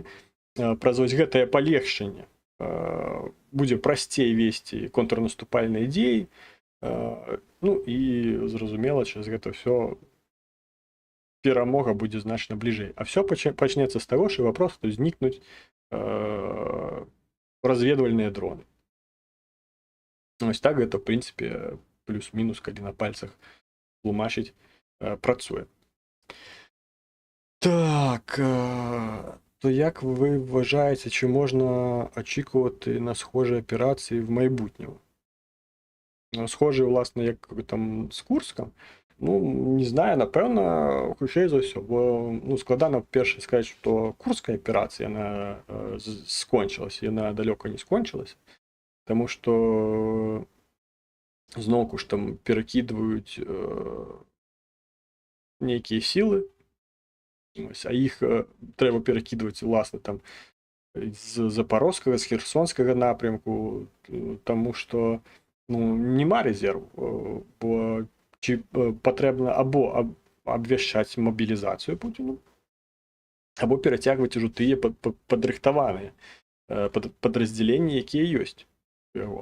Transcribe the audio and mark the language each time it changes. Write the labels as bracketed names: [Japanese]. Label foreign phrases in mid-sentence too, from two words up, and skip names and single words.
[Belarusian] Праз ось гэтае палегчанне будзе прасцей весці контрнаступальныя дзеі, ну і зразумела, через гэта ўсё перамога будзе значна бліжэй. А все пачнецца з таго, што папросту знікнуць разведвальныя дроны. Ось так гэта, в прынцыпе, плюс-мінус, калі на пальцах тлумачыць, працуе. [Ukrainian] Так, то як ви вважаєте, чи можна очікувати на схожі операції в майбутньому? Схожі, власне, як там з Курском? Ну, не знаю, напевно, [Belarusian] хутчэй за ўсё, бо складана перше сказаць, што Курская аперацыя, яна скончылася, яна далёка не скончылася, таму што зноўку ж там перакідваюць нейкія сілы, а іх трэба перакідваць, уласна, там з Запорожскага, з Херсонскага напрямку, таму што нема рэзерву, бо ці патрэбна або абвяшчаць мабілізацыю Пуціну, або перацягваць ужо тыя падрыхтаваныя падраздзяленні, якія ёсць у яго.